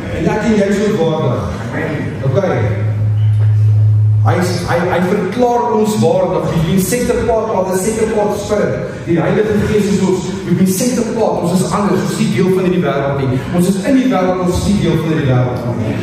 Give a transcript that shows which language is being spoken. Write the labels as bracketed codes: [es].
[af] En ek en jy is ook waardig. Okay. Hy verklaar ons waardig. [en] We've been set apart by the second part Spirit. [af] Die Heilige Gees is ons. [en] We've been set apart. [af] Ons is anders. Ons is nie deel van die wêreld nie. Ons is in die wêreld, ons is nie deel van die wêreld nie.